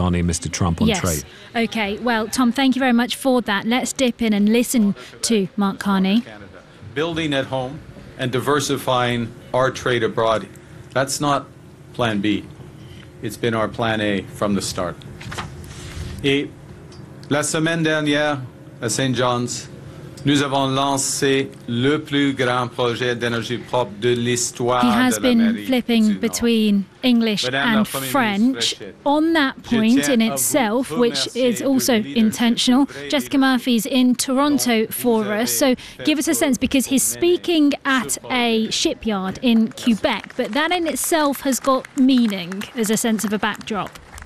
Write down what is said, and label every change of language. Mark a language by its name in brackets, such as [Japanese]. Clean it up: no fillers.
[English] Carney and Mr. Trump on trade. Yes. OK, well, Tom, thank you very much for that. Let's dip in and listen to Mark Carney. Canada, building at home and diversifying our trade abroad, that's not Plan B. It's been our Plan A from the start. [French] Et la semaine dernière, à St. John's, nous avons lancé le plus grand projet d'énergie propre de l'histoire. [English] He has been flipping between English and French. On that point in itself, which is also intentional, Jessica Murphy's in Toronto for us. So give us a sense, because he's speaking at a shipyard in Quebec, but that in itself has got meaning as a sense of a backdrop.